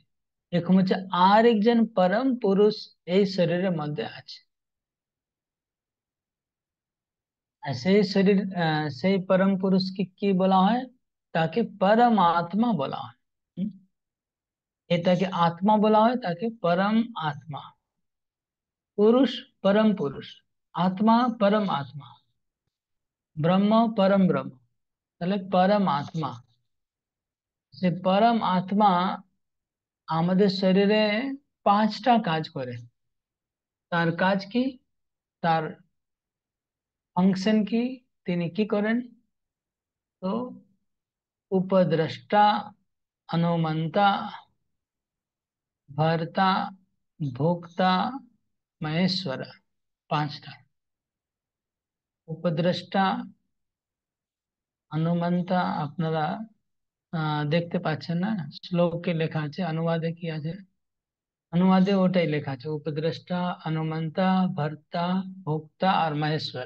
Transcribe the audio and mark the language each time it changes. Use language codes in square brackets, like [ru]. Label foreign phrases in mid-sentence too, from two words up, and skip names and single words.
[bn] এরকম হচ্ছে আর একজন পরম পুরুষ এই শরীরের মধ্যে আছে। আর সেই শরীর সেই পরম পুরুষকে কি বলা হয়? তাকে পরমাত্মা বলা হয়। হুম? এটাকে আত্মা বলা হয়, তাকে পরম আত্মা। পুরুষ পরম পুরুষ, আত্মা পরম আত্মা, ব্রহ্ম परम ব্রহ্ম, তাহলে পরম আত্মা। সে পরম আত্মা আমাদের শরীরে 5টা কাজ করে। তার কাজ কি? তার ফাংশন কি? তিনি কি করেন? তো উপদ্রষ্টা, অনুমন্তা, ভর্তা, ভোক্তা, মহেশ্বর। 5টা। উপদ্রষ্টা, अनुमंता আপনারা দেখতে পাচ্ছেন না, শ্লোকে লেখা আছে, অনুবাদে কি আছে? অনুবাদে ওটাই লেখা আছে, উপদ্রষ্টা, অনুমন্তা, ভর্তা, ভোক্তা আর মহেশ্বর।